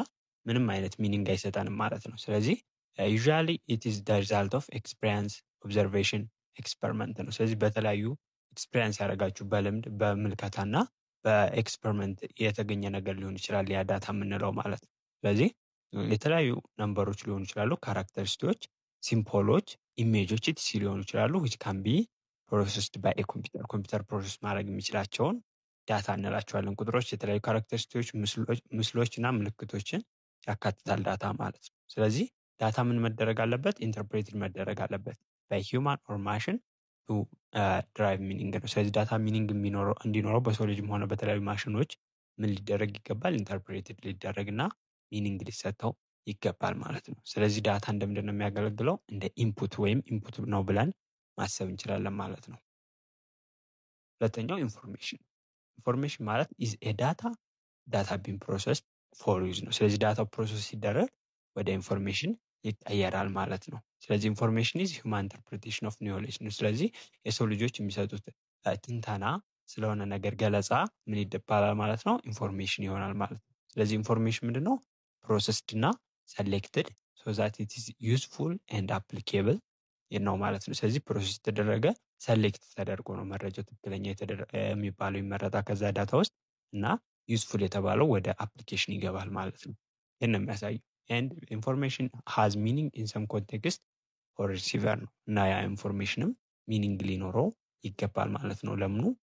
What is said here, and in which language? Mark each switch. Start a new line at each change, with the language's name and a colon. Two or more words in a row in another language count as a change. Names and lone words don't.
Amharic: ምንም አይነት ሚኒንግ አይሰጠንም ማለት ነው። ስለዚህ
English: usually it is the result of experience observation experiment
Amharic: ነው። ስለዚህ በተለያዩ ኤክስፒሪየንስ ያደረጋችሁ በልምድ በምልከታና በኤክስፐሪመንት የተገኘ ነገር ሊሆን ይችላል ያ ዳታ የምንለው ማለት ነው። ስለዚህ የተለያዩ ነምበሮች ሊሆኑ ይችላሉ፣ ካራክተሪስቲኮች፣ ሲምቦሎች፣ ኢሜጆች ኢቲሲ ሊሆኑ ይችላሉ
English: which can be processed by a computer computer process
Amharic: ማድረግ የሚችላቸውን ዳታ እንላቸዋለን። ቁጥሮች፣ የተለያዩ ካራክተሪስቲኮች፣ ምስሎችና ምልክቶችን ያካትታል ዳታ ማለት ነው። ስለዚህ ዳታ ምን መደረግ አለበት? ኢንተርፕሬትድ መደረግ አለበት
English: by human or machine to drive meaning
Amharic: ነው። ስለዚህ ዳታ ሚኒንግ እንዲኖረው በሰው ልጅም ሆነ በተለያዩ ማሽኖች ምን ሊደረግ ይገባል? ኢንተርፕሬትድ ሊደረግና ሚኒንግ ሊሰጠው ይገባል ማለት ነው። ስለዚህ ዳታ እንደምንድን ነው የሚያገለግለው? እንደ ኢንፑት ወይም ኢንፑት ነው ብለን ማሰብ እንችላለን ማለት ነው። ሁለተኛው ኢንፎርሜሽን ማለት
English: is a data being processed for use
Amharic: ነው። ስለዚህ ዳታ ፕሮሰስ ሲደረግ ወደ ኢንፎርሜሽን ይቀየራል ማለት ነው። ስለዚህ
English: information is human interpretation of knowledge
Amharic: ነው። ስለዚህ የሰው ልጆች የሚሰጡት ትንተና ስለሆነ ነገር ገለጻ ምን ይባላል ማለት ነው? ኢንፎርሜሽን ይሆናል ማለት ነው። ስለዚህ ኢንፎርሜሽን ምንድነው? ፕሮሰስድ እና
English: selected so that it is useful and applicable
Amharic: ነው ማለት ነው። ስለዚህ ፕሮሰስ ተደረገ ሰሌክት ተደርጎ ነው መረጃው ትክክለኛ የሚባለው ይመረጣል ከዛ ዳታ ውስጥ እና ዩዝፉል የተባለው ወደ አፕሊኬሽን ይገባል ማለት ነው። ይህን ነው የሚያሳየው።
English: and information has meaning in some context for receiver
Amharic: ነው እና ያ ኢንፎርሜሽንም ሚኒንግ ሊኖረው ይገባል ማለት ነው። ለምኑ?